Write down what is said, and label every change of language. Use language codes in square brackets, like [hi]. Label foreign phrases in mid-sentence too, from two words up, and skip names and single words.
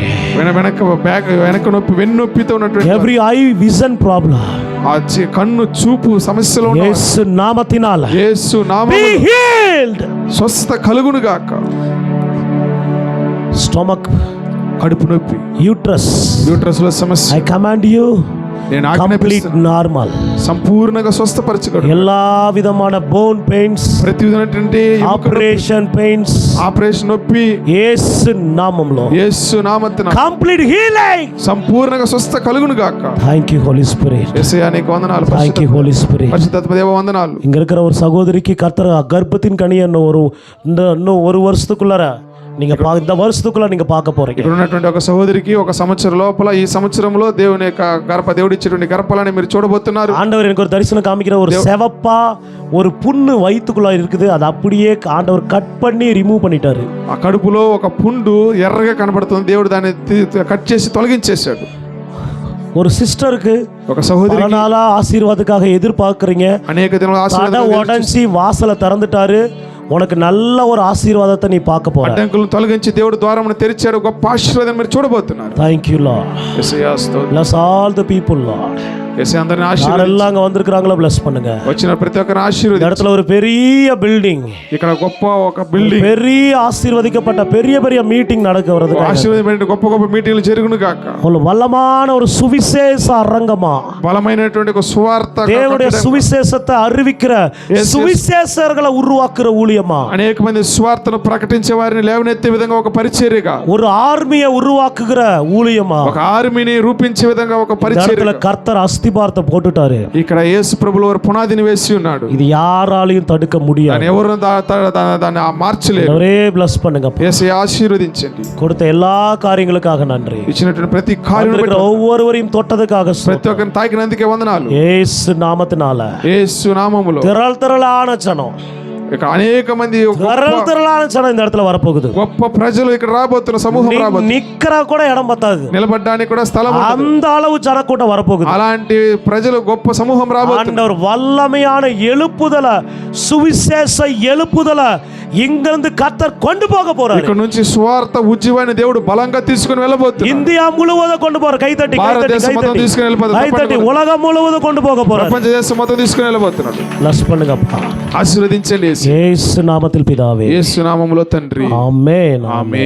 [te] వెనక నొప్పి, వెన్నొప్పితో ఉన్నటువంటి [en] every eye vision problem, [te] ఆ కన్ను చూపు సమస్యలో ఉన్న యేసు నామమున యేసు [en] be [te] నామములో [en] healed. [te] స్వస్థత కలుగును గాక. [en] స్టమక్, [te] కడుపు నొప్పి, [en] యూట్రస్, [te] యూట్రస్ లో సమస్య, [en] I command you [te] నేను [en] complete [te] ఆజ్ఞాపిస్తున్నాను, [en] normal. [te] సంపూర్ణంగా స్వస్థపరచగలడు. [ta] எல்லா விதமான [en] bone pains, [te] ప్రతి విధమైనటువంటి [en] operation pains, [te] ఆపరేషన్ నొప్పి యేసు నామములో యేసు నామమున [en] complete healing. [te] సంపూర్ణంగా స్వస్థ కలుగును గాక. [en] Thank you Holy Spirit. [te] యేసయ్యా నీకు వందనాలు. [en] Thank you Holy Spirit. [te] పరిశుద్ధాత్మ దేవ వందనాలు. [ta] இங்க இருக்கிற ஒரு சகோதரிக்கு கர்த்தர் கர்ப்பத்தின் கனியை இன்னும் ஒரு வருஷத்துக்குள்ளார நீங்க இந்த வருஷத்துக்குள்ள நீங்க பார்க்க போறீங்க. [te] ఇక్కడ ఉన్నటువంటి ఒక సహోదరికి ఒక సంవత్సరం లోపల ఈ సంవత్సరంలో దేవుని యొక్క దేవుడు ఇచ్చేటువంటి గర్భఫలాన్ని మీరు చూడబోతున్నారు. [ta] ஆண்டவர் எனக்கு ஒரு தரிசனம் காமிக்கிற ஒரு செவப்பா ஒரு புண்ணு வயித்துக்குள்ள இருக்குது, அது அப்படியே ஆண்டவர் கட் பண்ணி ரிமூவ் பண்ணிட்டாரு. [te] ఆ కడుపులో ఒక పుండు ఎర్రగా కనబడుతుంది, దేవుడు దాన్ని కట్ చేసి తొలగించేశాడు. [ta] ஒரு சிஸ்டருக்கு [te] ఒక సహోదరి [ta] பல நாளா ஆசீர்வாதத்துக்காக எதிர்பார்க்கறீங்க, [te] అనేక దినాల [ta] கடை உடைஞ்சி வாசலை திறந்துட்டாரு, உனக்கு நல்ல ஒரு ஆசீர்வாதத்தை நீ பார்க்க போற. [te] అడ్డంకులను తొలగించి దేవుడు ద్వారమును తెరిచాడు, గొప్ప ఆశీర్వాదం మీరు చూడబోతున్నారు. [en] thank you Lord. [te] యేసయ్యా స్తోత్రం. [en] bless all the people లార్డ్. [te] యేసయ్య అందరిని ఆశీర్వదించు. [ta] யாரெல்லாம் அங்க வந்திருக்காங்களோ bless பண்ணுங்க. [te] వచ్చిన ప్రతి ఒక్కరిని ఆశీర్వదించు. [ta] இந்த இடத்துல ஒரு பெரிய பில்டிங், [te] ఇక్కడ గొప్ప ఒక బిల్డింగ్, [ta] பெரிய ஆசீர்வதிக்கப்பட்ட பெரிய பெரிய மீட்டிங் நடக்க வருது. [te] ఆశీర్వాదమైన గొప్ప గొప్ప మీటింగ్లు జరుగును గాక. [ta] ஒரு வல்லமான ஒரு சுவிசேஷ அரங்கமா, [te] బలమైనటువంటి ఒక సువార్త [ta] தேவனுடைய சுவிசேஷத்தை அறிவிக்கிற சுவிசேஷர்களை உருவாக்குற ஊழியமா, [te] అనేక మంది సువార్తను ప్రకటించే వారిని లేవనెత్తే విధంగా ఒక పరిచర్యగా, [ta] ஒரு ஆர்மியை உருவாக்குகிற ஊழியமா, [te] ఒక ఆర్మీని రూపించే విధంగా ఒక [ta] இந்த [te] పరిచర్య. [ta] இடத்துல கர்த்தர் அஸ்திபாரத்தை போட்டுட்டாரு. [te] ఇక్కడ యేసు ప్రభువు వారు పునాదిని వేసి ఉన్నాడు. [ta] இது யாராலையும் தடுக்க முடியாது. [te] దాన్ని ఎవరు దాన్ని మార్చలేరు. [ta] ஒரே bless பண்ணுங்க. [te] యేసయ్య ఆశీర్వదించండి. [ta] கொடுத்த எல்லா காரியங்களுக்காக நன்றி. [te] ఇచ్చినటువంటి ప్రతి కార్యం [ta] ஒவ்வொருவரையும் தொட்டதுக்காக [te] ప్రతి ఒక్కరిని తాకినందుకే వందనాలు. [ta] இயேசு நாமத்தினால [te] యేసు నామములో [ta] திரளான ஜனம், [te] ఇక్కడ అనేక మంది [ta] திரளான ஜனம் இந்த இடத்துல வரப்போகுது. [te] గొప్ప ప్రజలు ఇక్కడ రాబోతున్న సమూహం రాబోతుంది. [ta] நிக்கிற கூட இடம் பத்தாது, [te] నిలబడడానికి కూడా స్థలం ఉండదు. [ta] அந்த அளவு ஜனக்கூட்டம் வரப்போகுது. [te] అలాంటి ప్రజలు గొప్ప సమూహం రాబోతుంది. [ta] ஆண்டவர் வல்லமையான எழுப்புதல, சுவிசேஷ எழுப்புதல இங்கிருந்து கர்த்தர் கொண்டு போக போறாரு. [te] ఇక్కడ నుంచి సువార్త ఉజ్జీవాన్ని దేవుడు బలంగా తీసుకొని వెళ్ళబోతున్నాడు. [ta] இந்தியா முழுவதும் கொண்டு போற, கைதட்டி [te] భారతదేశం మొత్తం తీసుకొని వెళ్ళిపోతాడు. [ta] கைதட்டி உலகம் முழுவதும் கொண்டு போக போறாரு. [te] ప్రపంచ దేశం మొత్తం తీసుకొని వెళ్ళబోతున్నాడు. [ta] bless பண்ணுங்கப்பா. [te] ఆశీర్వదించండి [ta] இயேசு நாமத்தில் பிதாவே. [te] యేసు నామములో తండ్రి. ఆమేన్. ఆమేన్.